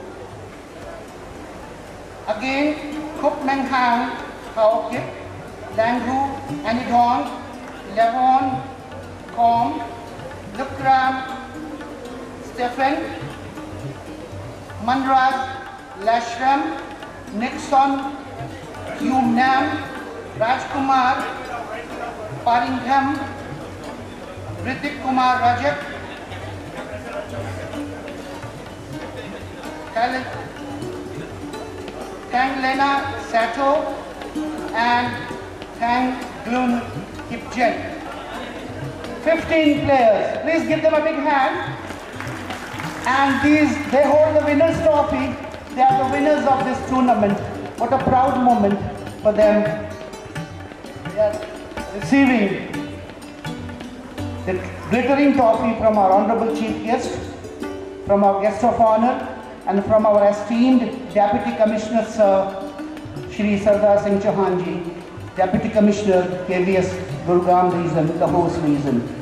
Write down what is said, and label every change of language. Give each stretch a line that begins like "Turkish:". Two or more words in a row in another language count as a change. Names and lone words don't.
English: again Kup Menghang Haokip, Langhu Anidong, Levon Com, Lukram Stephen, Manraj Lashram, Nixon Yumnam, Rajkumar Paringham, Ritik Kumar Rajak, Tang Lena Sato, and Tang Glun Kipjen. 15 players. Please give them a big hand. And they hold the winner's trophy. They are the winners of this tournament. What a proud moment for them. They are receiving the glittering trophy from our honorable chief guest, from our guest of honor, and from our esteemed Deputy Commissioner Sir, Shri Sardar Singh Chauhan Ji, Deputy Commissioner, KVS Gurugram Region, the host region.